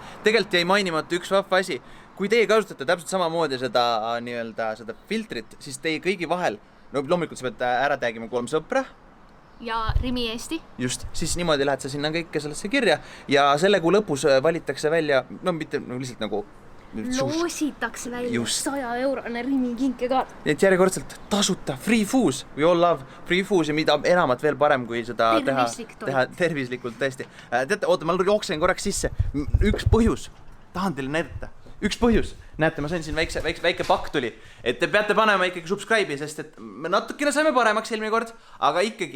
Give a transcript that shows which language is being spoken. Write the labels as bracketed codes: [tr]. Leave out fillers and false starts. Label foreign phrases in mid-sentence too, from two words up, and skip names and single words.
[et] Tegelikult jäi mainimata üks vahva asi. Kui teie kasutate täpselt samamoodi seda filtrit, siis teie kõigi vahel, no loomulikult sa pead ära tagima 3 sõpra. Ja Rimi Eesti. Just, siis niimoodi lähed sa sinna kõike sellesse kirja ja selle kuu lõpus valitakse välja, no mitte lihtsalt nagu loositakse välja 100-eurone Rimi kinkekaart. Et järjekordselt tasuta [en] free foos. We all love free foos [et] ja mida enamat veel parem, kui seda teha tervislikult tõesti. Teate, oota, ma jooksen korraks sisse. Üks põhjus, tahan teile näidata. Üks põhjus. Näete, ma sain siin väike pakk tuli. Et te peate panema ikkagi subscribe'i, sest et me natukene saime paremaks eelmine kord, aga ikkagi.